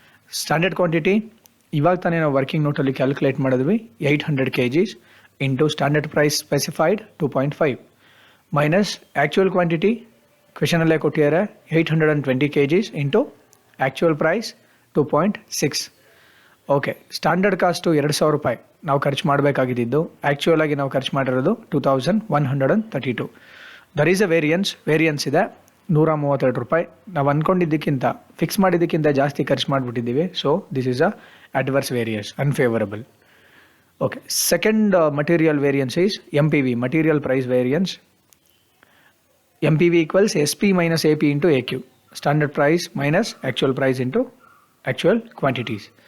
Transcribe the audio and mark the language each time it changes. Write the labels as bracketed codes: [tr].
[en] Standard quantity [kn] ಇವಾಗ ತಾನೇ ನಾವು ವರ್ಕಿಂಗ್ ನೋಟಲ್ಲಿ ಕ್ಯಾಲ್ಕುಲೇಟ್ ಮಾಡಿದ್ವಿ [en] 800 kgs into standard price specified 2.5 minus actual quantity [kn] ಕ್ವೆಶನಲ್ಲೇ ಕೊಟ್ಟಿದ್ದಾರೆ [en] 820 kgs into actual price 2.6. [kn] Okay, standard cost 2000 ರೂಪಾಯಿ ನಾವು ಖರ್ಚು ಮಾಡಬೇಕಾಗಿದ್ದು, ಆ್ಯಕ್ಚುಯಲ್ ಆಗಿ ನಾವು ಖರ್ಚು ಮಾಡಿರೋದು 2132. [en] there is a variance [kn] ಇದೆ 132 ರೂಪಾಯಿ. ನಾವು ಅಂದ್ಕೊಂಡಿದ್ದಕ್ಕಿಂತ ಫಿಕ್ಸ್ ಮಾಡಿದ್ದಕ್ಕಿಂತ ಜಾಸ್ತಿ ಖರ್ಚು ಮಾಡಿಬಿಟ್ಟಿದ್ದೀವಿ. [en] So this is a adverse variance, unfavourable. Okay, second material variance is MPV, material price variance. MPV equals SP minus AP into AQ, standard price minus actual price into actual quantities.